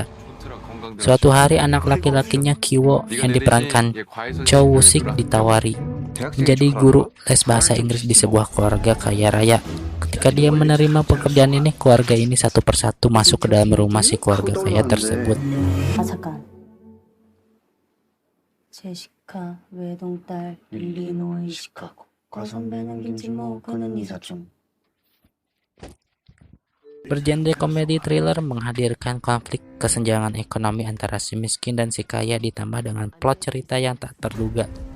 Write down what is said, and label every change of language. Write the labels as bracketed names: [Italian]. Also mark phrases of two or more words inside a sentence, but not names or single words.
[Indonesian] Suatu hari anak laki-lakinya Kiwo yang diperankan Cho Woo-sik ditawari menjadi guru les bahasa Inggris di sebuah keluarga kaya raya. Ketika dia menerima pekerjaan ini, keluarga ini satu persatu masuk ke dalam rumah si keluarga kaya tersebut. [Korean] 잠깐. 제시카 외동딸 일리노이 시카고 과선배는 김치모 그는 이사촌. [Indonesian] Bergenre komedi thriller menghadirkan konflik kesenjangan ekonomi antara si miskin dan si kaya ditambah dengan plot cerita yang tak terduga.